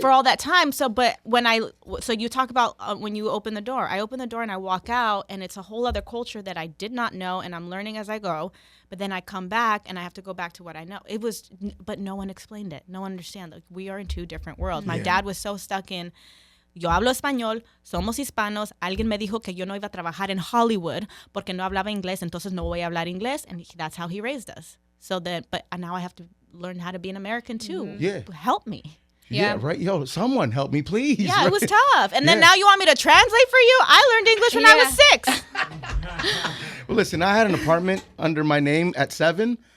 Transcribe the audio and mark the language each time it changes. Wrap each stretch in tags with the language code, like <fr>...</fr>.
<en>for all that time. So, but so you talk about when you open the door, I open the door and I walk out, and it's a whole other culture that I did not know, and I'm learning as I go. But then I come back and I have to go back to what I know. But no one explained it. No one understand. Like, we are in two different worlds. My dad was so stuck in.</en> <es>Yo hablo español, somos hispanos. Alguien me dijo que yo no iba a trabajar en Hollywood porque no hablaba inglés, entonces no voy a hablar inglés,</es> <en>and that's how he raised us. So then, but now I have to learn how to be an American too. Yeah. Help me. Yeah, Yeah. right. Yo, someone help me, please. Yeah, Right? it was tough. And then Yeah. now you want me to translate for you? I learned English when I was 6. Well, listen, I had an apartment under my name at 7.</en>